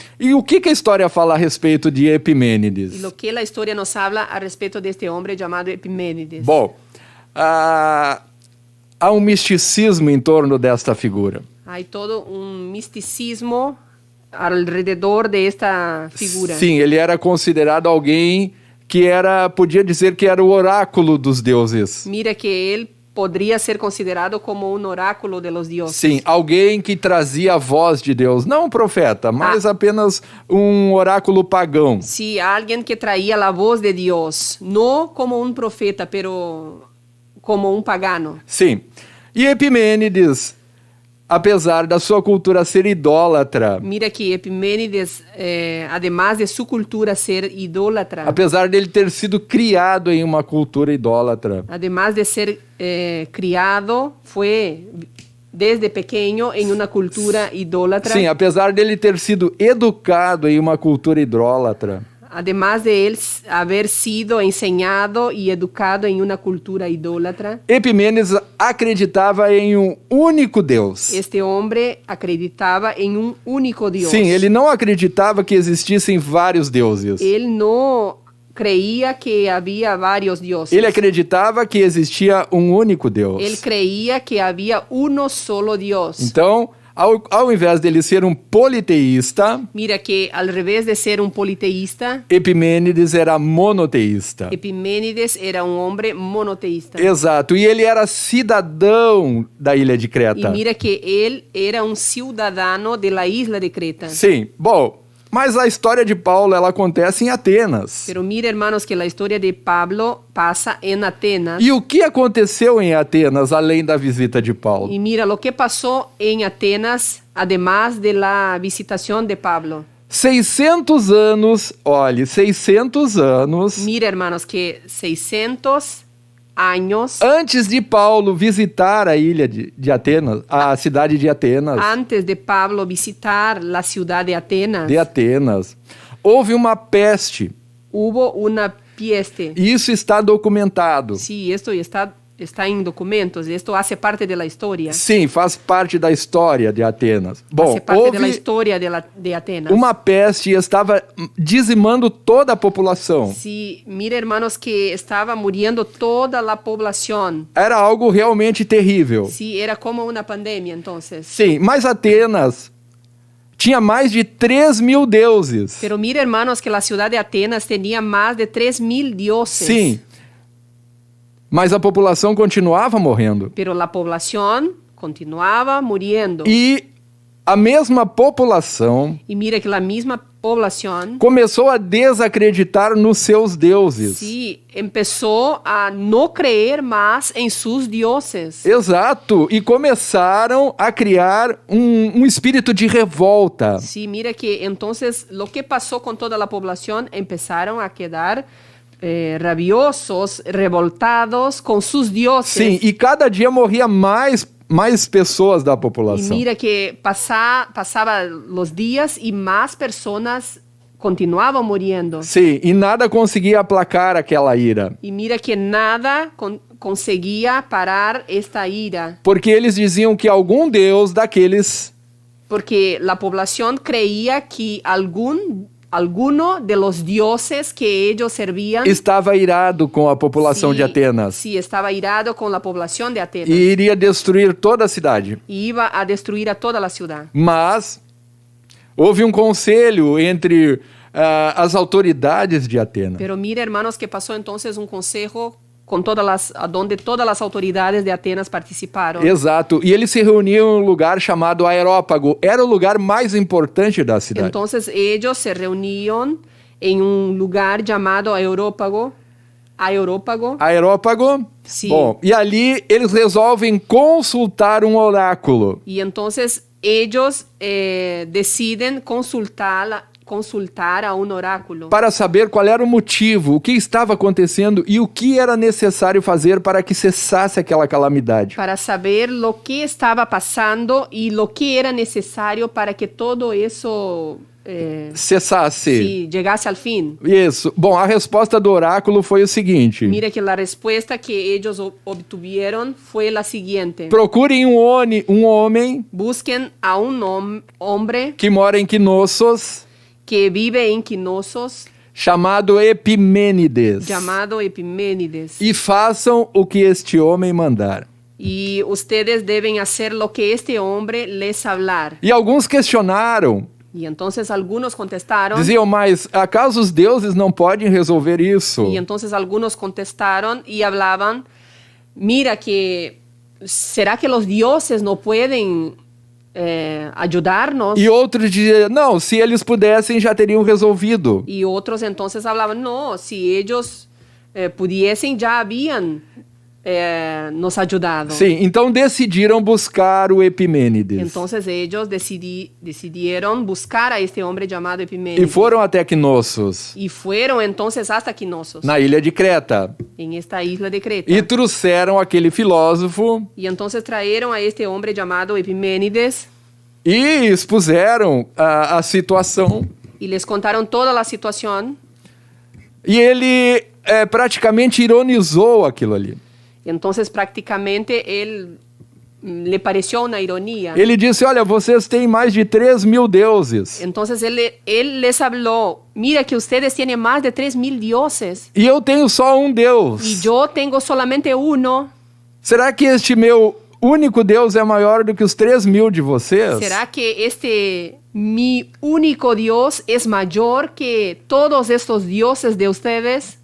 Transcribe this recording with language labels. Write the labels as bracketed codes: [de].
[pt] E o que a história fala a respeito de [es] Y [pt] Epimênides? [es] lo que la historia nos habla a respecto de este hombre llamado Epimênides. [pt] Bom, há um misticismo em torno desta figura. [es] Hay todo un misticismo alrededor de esta figura. [pt] Sim, ele era considerado alguém que podia dizer que era o oráculo dos deuses. [es] Mira que él podría ser considerado como un oráculo de los dioses. [pt] Sim, alguém que trazia a voz de Deus, não um profeta, mas apenas um oráculo pagão. [es] Sí, alguien que traía la voz de Dios, no como un profeta, pero como un pagano. [pt] Sim. E Epimênides, apesar da sua cultura ser idólatra, [es] Mira que Epimênides, además de su cultura ser idólatra, [pt] apesar dele ter sido criado em uma cultura idólatra, [es] además de ser criado, fue desde pequeño en una cultura idólatra. [pt] sim, apesar dele ter sido educado em uma cultura idólatra, [es] Además de él haber sido enseñado y educado en una cultura idólatra, [pt] Epimênides acreditava em um único Deus. [es] este hombre acreditaba en un único Dios. [pt] Sim, ele não acreditava que existissem vários deuses. [es] Él no creía que había varios dioses. [pt] Ele acreditava que existia um único Deus. [es] Él creía que había uno solo Dios. [pt] Então, ao invés dele ser um politeísta, [es] Mira que al revés de ser un politeísta, [pt] Epimênides era monoteísta. [es] Epimênides era un hombre monoteísta. [pt] Exato, e ele era cidadão da ilha de [es] Y [pt] Creta. [es] mira que él era un ciudadano de la isla de Creta. [pt] Sim, bom, mas a história de Paulo, ela acontece em Atenas. [es] Pero mira, hermanos, que la historia de Pablo pasa en Atenas. [pt] E o que aconteceu em Atenas, além da visita de Paulo? [es] Y mira lo que pasó en Atenas, además de la visitación de Pablo. [pt] 600 anos, olhe, 600 anos [es] Mira, hermanos, que 600 años [pt] antes de Paulo visitar a ilha de Atenas, a cidade de Atenas, [es] antes de Pablo visitar la ciudad de Atenas, [pt] houve uma peste. [es] hubo una peste. [pt] E isso está documentado. [es] Sí, esto está en documentos, esto hace parte de la historia. [pt] Sim, faz parte da história de Atenas. Bom, [es] Hace parte de la [pt] houve [es] historia de Atenas. [pt] uma peste e estava dizimando toda a população. [es] Sí, mira, hermanos, que estaba muriendo toda la población. [pt] Era algo realmente terrível. [es] Sí, era como una pandemia, entonces. [pt] Sim, mas Atenas tinha mais de 3.000 deuses. [es] Pero mira, hermanos, que la ciudad de Atenas tenía más de 3.000 dioses. [pt] Sim, mas a população continuava morrendo. [es] Pero la población continuaba muriendo. [pt] E a mesma população [es] Y mira que la misma población [pt] começou a desacreditar nos seus deuses. [es] sí empezó a no creer más en sus dioses. [pt] Exato, e começaram a criar um espírito de revolta. [es] Sí, mira que entonces lo que pasó con toda la población, empezaron a quedar rabiosos, revoltados con sus dioses. [pt] Sim, e cada dia morria mais pessoas da [es] Y [pt] população. [es] mira que pasaba los días y más personas continuaban muriendo. [pt] Sim, e nada conseguia aplacar aquela ira. [es] Y mira que nada conseguía parar esta ira, [pt] Porque eles diziam que algum deus daqueles [es] porque la población creía que alguno de los dioses que ellos servían [pt] estava irado com a população [es] sí, [pt] de Atenas [es] sí, estaba irado con la población de Atenas [pt] e iria destruir toda a cidade. [es] y iba a destruir a toda la ciudad. [pt] Mas houve um conselho entre as autoridades de Atenas. [es] Pero mira, hermanos, que pasó entonces un consejo con donde todas las autoridades de Atenas participaron. [pt] Exato. E eles se reuniam em um lugar chamado Aerópago. Era o lugar mais importante da cidade. [es] Entonces ellos se reunieron en un lugar llamado Aerópago. [pt] Aerópago? Sim. Bom, e ali eles resolvem consultar um oráculo. [es] Y entonces ellos deciden consultar a un oráculo [pt] Para saber qual era o motivo, o que estava acontecendo e o que era necessário fazer para que cessasse aquela calamidade. [es] para saber lo que estaba pasando y lo que era necesario para que todo eso [pt] Cessasse. [es] sí, llegase al fin. [pt] Isso. Bom, a resposta do oráculo foi o seguinte: [es] Mira que la respuesta que ellos obtuvieron fue la siguiente. [pt] procurem um homem [es] Busquen a un hombre [pt] que mora em Knossos, [es] que vive en Knossos, [pt] chamado Epimênides, [es] llamado Epiménides. [pt] e façam o que este homem mandar. [es] Y ustedes deben hacer lo que este hombre les hablar. [pt] E alguns questionaram, [es] Y entonces algunos contestaron. [pt] diziam, mas acaso os deuses não podem resolver isso? [es] Y entonces algunos contestaron y hablaban, mira que, ¿será que los dioses no pueden ayudarnos? [pt] E outros diziam, não, se eles pudessem já teriam resolvido. [es] Y otros entonces hablaban, no, si ellos pudiesen ya habían nos ayudado. [pt] Sim, então decidiram buscar o Epimênides. [es] Entonces ellos decidieron buscar a este hombre llamado [pt] E [es] Epiménides. [pt] foram até Knossos, [es] Y fueron entonces hasta Knossos, [pt] na ilha de Creta. [es] en esta isla de Creta. [pt] E trouxeram aquele filósofo [es] Y entonces trajeron a este hombre llamado Epiménides [pt] e expuseram a situação. [es] y les contaron toda la situación. [pt] E ele praticamente ironizou aquilo ali. [es] Entonces prácticamente él le pareció una ironía. [pt] Ele disse, olha, vocês têm mais de 3.000 deuses. [es] Entonces él les habló, mira que ustedes tienen más de 3.000 dioses [pt] E eu tenho só um Deus. [es] y yo tengo solamente uno. [pt] Será que este meu único Deus é maior do que os 3.000 de vocês? [es] ¿Será que mi único Dios es mayor que todos estos dioses de ustedes?